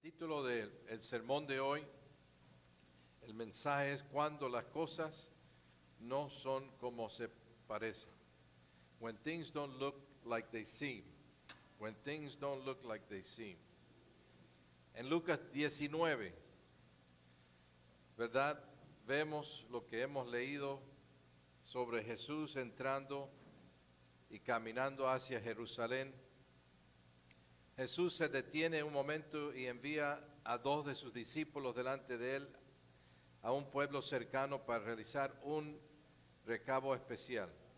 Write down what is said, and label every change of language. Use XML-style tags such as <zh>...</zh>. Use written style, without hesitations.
<es>El sermón de hoy, el mensaje es cuando las cosas no son como se parecen.</es> <en>When things don't look like they seem. When things don't look like they seem.</en> <es>En Lucas 19, ¿verdad? Vemos lo que hemos leído sobre Jesús entrando y caminando hacia Jerusalén. Jesús se detiene un momento y envía a dos de sus discípulos delante de él a un pueblo cercano para realizar un recado especial.</es>